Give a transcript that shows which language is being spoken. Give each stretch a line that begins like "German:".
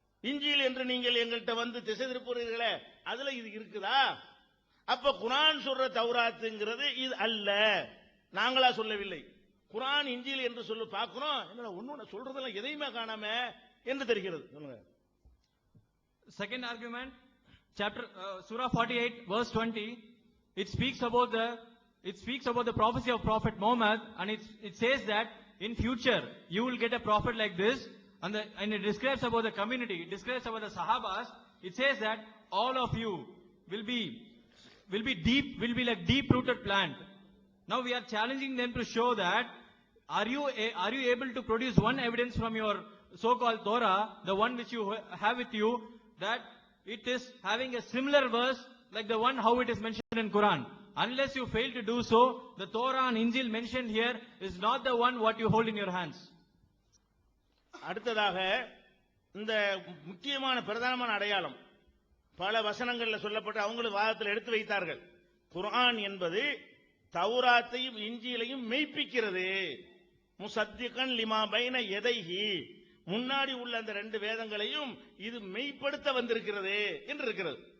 Tamil: இஞ்சில் என்று நீங்கள் எங்கள்கிட்ட திசை திருப்புறீர்களே, அதுல இது இருக்குதா? அப்ப குர்ஆன் சொல்ற தௌராத்துங்கிறது இது அல்ல, நாங்களா சொல்லவில்லை. குர்ஆன் இஞ்சில் என்று சொல்லி பார்க்கிறோம், ஒன்னு சொல்றதெல்லாம் எதையுமே காணாம என்று தெரிகிறது. சொல்லுங்க.
English: Second argument, Surah 48 verse 20, it speaks about the prophecy of Prophet Muhammad, and it says that in future you will get a prophet like this, and it describes about the community, it describes about the Sahabas. It says that all of you will be like deep rooted plant. Now we are challenging them to show that are you able to produce one evidence from your so-called Torah, the one which you have with you, that it is having a similar verse like the one how it is mentioned in Quran. Unless you fail to do so, the Torah and Injil mentioned here is not the one what you hold in your hands.
Tamil: அடுத்ததாக இந்த முக்கியமான பிரதானமான அடையாளம் பல வசனங்கள்ல சொல்லப்பட்டு அவங்களும் வாதத்தில் எடுத்து வைத்தார்கள். குர்ஆன் என்பது தௌராத்தையும் இஞ்சிலையும் மெய்ப்பிக்கிறது.
Arabic: முசத்திகன் லிமா பைன யதைஹி,
Tamil: முன்னாடி உள்ள அந்த ரெண்டு வேதங்களையும் இது மெய்ப்படுத்த வந்திருக்கிறது என்று இருக்கிறது.